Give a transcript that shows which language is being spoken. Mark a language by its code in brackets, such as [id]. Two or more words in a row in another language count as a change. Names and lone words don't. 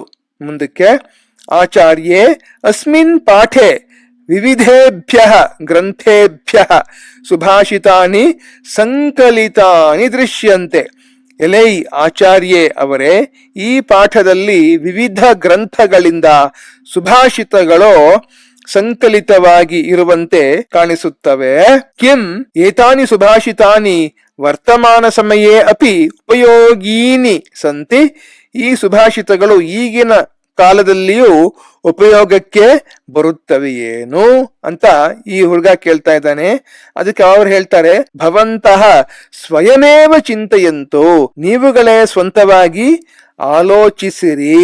[sa] ಮುಂದಕ್ಕೆ ಆಚಾರ್ಯೇ ಅಸ್ಮಿನ್ ಪಾಠೆ ವಿವಿಧೇಭ್ಯಃ ಗ್ರಂಥೇಭ್ಯಃ ಸುಭಾಷಿತಾನಿ ಸಂಕಲಿತಾನಿ ದೃಶ್ಯಂತೆ. [kn] ಎಲೈ ಆಚಾರ್ಯೇ ಅವರೇ, ಈ ಪಾಠದಲ್ಲಿ ವಿವಿಧ ಗ್ರಂಥಗಳಿಂದ ಸುಭಾಷಿತಗಳು ಸಂಕಲಿತವಾಗಿ ಇರುವಂತೆ ಕಾಣಿಸುತ್ತವೆ. [sa] ಕಿಂ ಏತಾನಿ ಸುಭಾಷಿತಾನಿ ವರ್ತಮಾನ ಸಮಯೇ ಅಪಿ ಉಪಯೋಗೀನಿ ಸಂತಿ, [kn] ಈ ಸುಭಾಷಿತಗಳು ಈಗಿನ ಕಾಲದಲ್ಲಿಯೂ ಉಪಯೋಗಕ್ಕೆ ಬರುತ್ತವೆಯೇನು ಅಂತ ಈ ಹುಡುಗ ಕೇಳ್ತಾ ಇದ್ದಾನೆ. ಅದಕ್ಕೆ ಅವ್ರು ಹೇಳ್ತಾರೆ, [sa] ಭವಂತಹ ಸ್ವಯಮೇವ ಚಿಂತೆಯಂತು, [kn] ನೀವುಗಳೇ ಸ್ವಂತವಾಗಿ ಆಲೋಚಿಸಿರಿ.